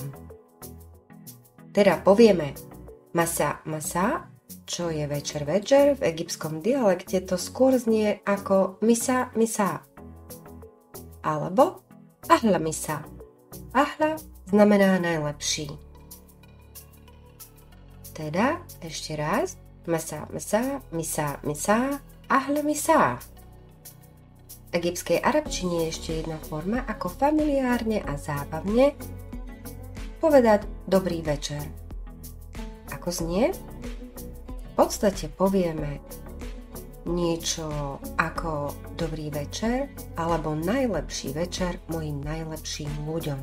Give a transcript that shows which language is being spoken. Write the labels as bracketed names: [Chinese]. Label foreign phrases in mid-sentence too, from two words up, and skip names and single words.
[Slovak] Teda povieme [Arabic] مسا مسا, [Slovak] čo je večer večer, v egyptskom dialekte to skôr znie ako [Arabic] مسا مسا. Alebo أحلى مسا. [Slovak] Ahla znamená najlepší. Teda ešte raz [Arabic] مسا مسا، مسا مسا، أحلى مسا. [Slovak] V egyptskej arabčine je ešte jedna forma, ako familiárne a zábavne povedať dobrý večer. Ako znie? V podstate povieme niečo ako dobrý večer alebo najlepší večer mojim najlepším ľuďom.